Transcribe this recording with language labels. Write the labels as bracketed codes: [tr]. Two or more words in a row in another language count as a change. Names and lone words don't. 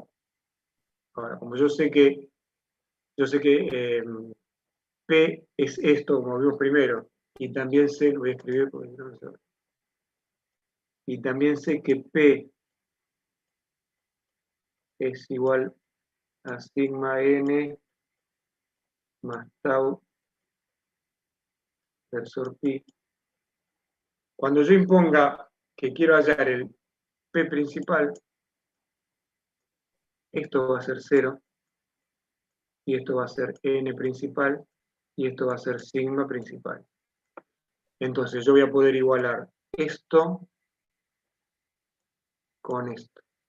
[es] Ahora, como yo sé que P es esto, como vimos primero, y también sé, lo voy a escribir porque no me sabe. Y también sé que P es igual a sigma n más tau versor pi. Cuando yo imponga que quiero hallar el P principal, esto va a ser 0, y esto va a ser n principal, y esto va a ser sigma principal. Entonces yo voy a poder igualar esto con esto.